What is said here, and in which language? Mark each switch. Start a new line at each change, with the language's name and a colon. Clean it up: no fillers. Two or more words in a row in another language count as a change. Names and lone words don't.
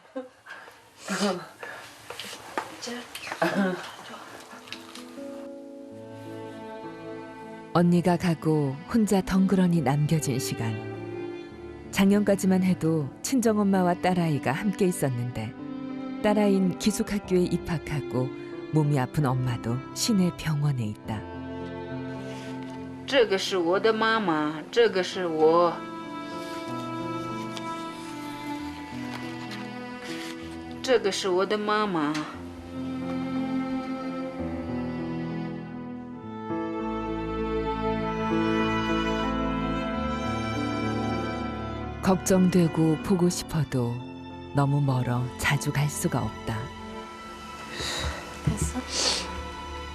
Korean: 언니가 가고 혼자 덩그러니 남겨진 시간. 작년까지만 해도 친정엄마와 딸아이가 함께 있었는데 딸아이는 기숙학교에 입학하고 몸이 아픈 엄마도 시내 병원에 있다.
Chinese: 这个是我的妈妈，这个是我。这个是我的妈妈。
Korean: 걱정되고 보고 싶어도 너무 멀어 자주 갈 수가 없다.